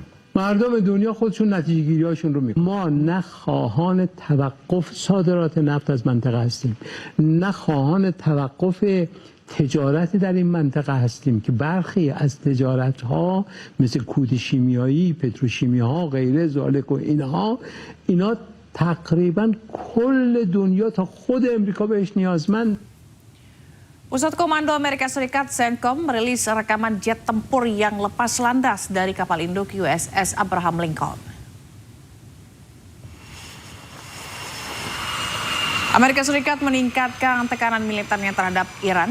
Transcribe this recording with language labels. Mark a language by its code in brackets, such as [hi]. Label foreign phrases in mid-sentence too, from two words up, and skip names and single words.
[fa] مردم دنیا خودشون نتیجه گیری هاشون رو میکنن. ما نه خواهان توقف صادرات نفت از منطقه هستیم، نه خواهان توقف تجارت در این منطقه هستیم که برخی از تجارت ها مثل کود شیمیایی، پتروشیمی ها، غیره ذالک و اینا تقریبا کل دنیا تا خود امریکا بهش نیازمند. [id] Pusat Komando Amerika Serikat CENTCOM merilis rekaman jet tempur yang lepas landas dari kapal induk USS Abraham Lincoln. Amerika Serikat meningkatkan tekanan militernya terhadap Iran.